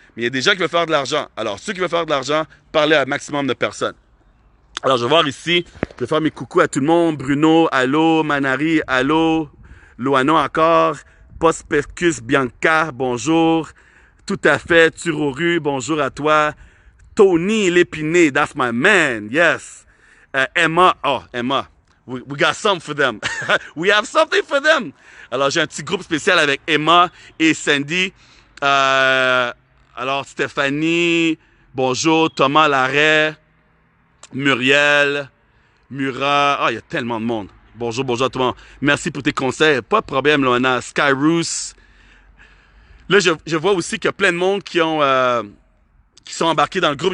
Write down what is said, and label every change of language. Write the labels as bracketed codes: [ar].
[fr] Mais il y a des gens qui veulent faire de l'argent. Alors ceux qui veulent faire de l'argent, parlez à un maximum de personnes. Alors je vais voir ici, je vais faire mes coucous à tout le monde. Bruno, allô, Manari, allô, Loano encore, Postpecus Bianca, bonjour. Tout à fait, Turoru, bonjour à toi. [en] Tony Lépiné, that's my man, yes. Emma, oh, Emma, we got something for them. We have something for them. [fr] Alors, j'ai un petit groupe spécial avec Emma et Sandy. Alors, Stéphanie, bonjour, Thomas Larrey, Muriel, Murat, il y a tellement de monde. Bonjour à tout le monde. Merci pour tes conseils. Pas de problème, Loana. Skyroos. Là, je vois aussi qu'il y a plein de monde qui sont embarqués dans le groupe.